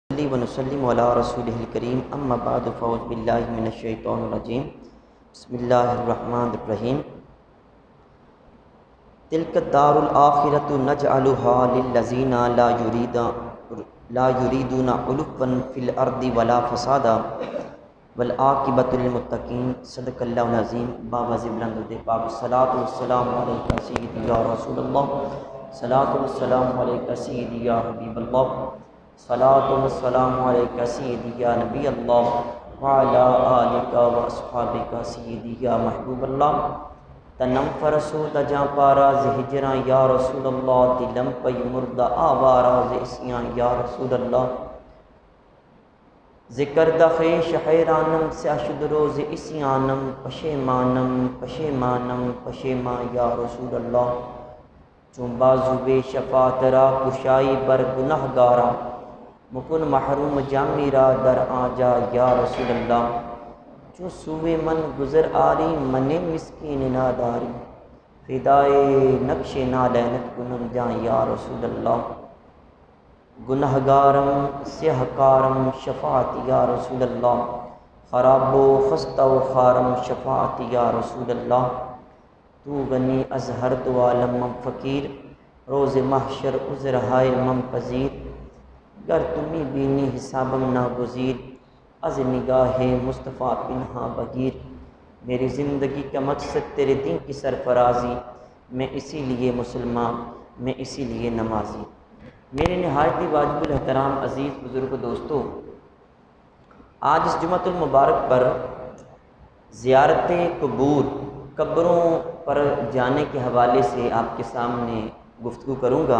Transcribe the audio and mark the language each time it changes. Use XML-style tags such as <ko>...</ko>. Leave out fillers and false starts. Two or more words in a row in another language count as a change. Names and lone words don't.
<ar>ونسلم علی رسولہ الکریم اما بعد فاعوذ باللہ من الشیطان الرجیم بسم اللہ الرحمن الرحیم تلک الدار الآخرۃ نجعلها للذین لا یریدون علوا فی الارض ولا فسادا والعاقبۃ للمتقین صدق اللہ العظیم۔</ar> <ur>باوز بلند پاک</ur> <ar>الصلاۃ والسلام علیک سیدی یا رسول اللہ، صلاۃ والسلام علیک سیدی یا حبیب اللہ، صلاۃ والسلام علیک سیدی یا نبی اللہ وعلی آلک و اصحابک سیدی یا محبوب اللہ۔</ar> <fa>تنم فرسو تجاں پارا زہجراں یا رسول اللہ، دلم پی مردہ آوارا زیسیاں یا رسول اللہ۔ ذکر دخیش حیرانم سے اشد روز اسیانم، پشیمانم پشیمانم پشیمان یا رسول اللہ۔ چون بازو بے شفاعت را کشائی بر گناہ گارا، مکن محروم جامی را در آجا یا رسول اللہ۔ چون سوئے من گزر آری من مسکین ناداری، فدائے نقش نالینت کنم جان یا رسول اللہ۔ گناہ گارم سیہ کارم شفاعت یا رسول اللہ، خراب و خستہ و خارم شفاعت یا رسول اللہ۔ تو غنی از ہر دو عالم من فقیر، روز محشر عذر ہائے من پذیر۔ گر تمی بینی حسابم ناگزیر، از نگاہ مصطفیٰ پنہا بگیر۔</fa> <ur>میری زندگی کا مقصد تیرے دین کی سرفرازی، میں اسی لیے مسلمان، میں اسی لیے نمازی۔ میرے نہایت واجب الاحترام عزیز بزرگ دوستو، آج اس جمعۃ المبارک پر زیارت قبور، قبروں پر جانے کے حوالے سے آپ کے سامنے گفتگو کروں گا۔</ur>